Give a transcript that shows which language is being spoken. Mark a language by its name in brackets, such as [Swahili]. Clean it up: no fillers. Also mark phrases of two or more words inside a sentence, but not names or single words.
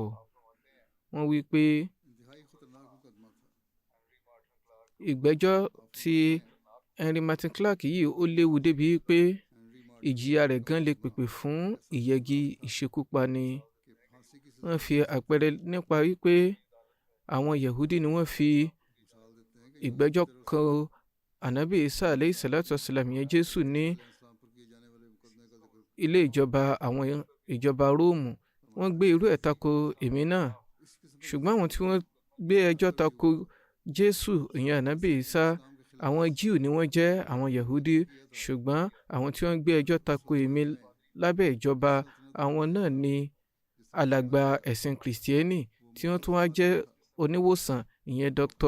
[Yoruba] wọ́n wí pé ìgbẹ́jọ́ ti Henry Martin Clark yìí ó léwu débi pé ìjìyà rẹ̀ gan lè pèpè fún ìyẹgi ìṣekúpani. wọ́n fi àpẹẹrẹ nípa wípé àwọn Yahudi ni wọ́n fi ìgbẹ́jọ́ kan Ànábì Isa [Arabic] عليه الصلاة والسلام [Yoruba] yẹn Jésù ní ilé ìjọba àwọn ìjọba Róòmù. wọ́n gbé irú ẹ̀ tako èmi náà, ṣùgbọ́n àwọn tí wọ́n gbé ẹjọ́ tako Jésù ìyẹn Ànábì Isa àwọn Jíù ni wọ́n jẹ́ àwọn Yahudi, ṣùgbọ́n àwọn tí wọ́n gbé ẹjọ́ tako èmi lábẹ́ ìjọba àwọn náà ni alàgbà ẹ̀sìn Kìrìsìtẹ́nì tí wọ́n tún wá jẹ́ oníwòsàn ìyẹn Dr.